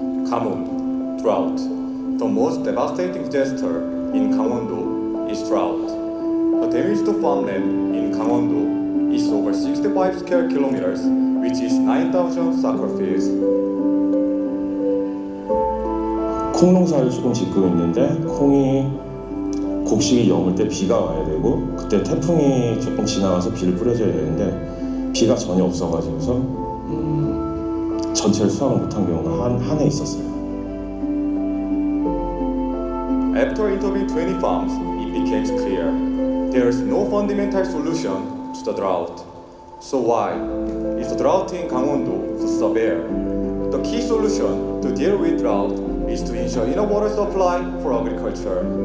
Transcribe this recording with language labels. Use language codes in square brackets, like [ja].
[en] Gamun, drought. The most devastating disaster in Gangwon-do is drought. The damage to farmland in Gangwon-do is over 65 square kilometers, which is 9,000 soccer fields. [ko] 콩 농사를 조금 짓고 있는데 콩이 곡식이 여물 때 비가 와야 되고 그때 태풍이 조금 지나가서 비를 뿌려줘야 되는데 비가 전혀 없어가지고서 전체를 수확을 못한 경우가 한 해 있었어요. [en] After interviewing 20 farms, it became clear there is no fundamental solution to the drought. So why is the drought in Gangwon-do so severe? The key solution to deal with drought is to ensure enough water supply for agriculture.